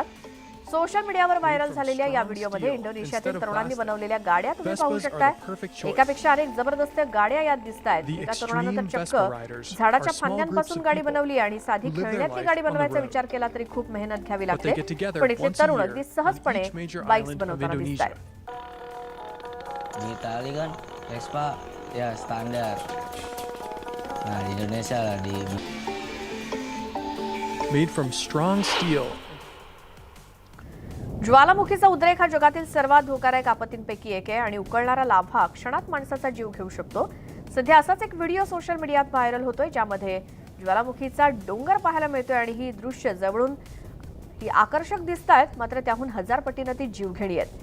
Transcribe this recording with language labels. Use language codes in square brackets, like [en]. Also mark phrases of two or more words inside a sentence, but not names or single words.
[mr] सोशल मीडियावर व्हायरल झालेल्या या व्हिडिओमध्ये इंडोनेशियातील तरुणांनी बनवलेल्या गाड्या तुम्ही पाहू शकताय. एकापेक्षा अनेक जबरदस्त गाड्या यात दिसतायत. एका तरुणानं तर चक्क झाडाच्या फांद्यांपासून गाडी बनवली आणि साधी खेळण्यातली गाडी बनवायचा विचार केला तरी खूप मेहनत घ्यावी लागते. पण इथले तरुण अगदी सहजपणे बाईक्स बनवताना दिसतायत. [id] Di Itali kan Vespa ya standar. Nah di Indonesia lah di [en] made from strong steel. [mr] ज्वालामुखीचा उद्रेक हा जगातील सर्वात धोकादायक आपत्तींपैकी एक आहे आणि उकळणारा लाव्हा क्षणात माणसाचा जीव घेऊ शकतो. सध्या असाच एक व्हिडिओ सोशल मीडियात व्हायरल होतोय, ज्यामध्ये ज्वालामुखीचा डोंगर पाहायला मिळतोय आणि ही दृश्य जवळून ही आकर्षक दिसतायत, मात्र त्याहून 1000 पटीनं ती जीवघेणी आहेत.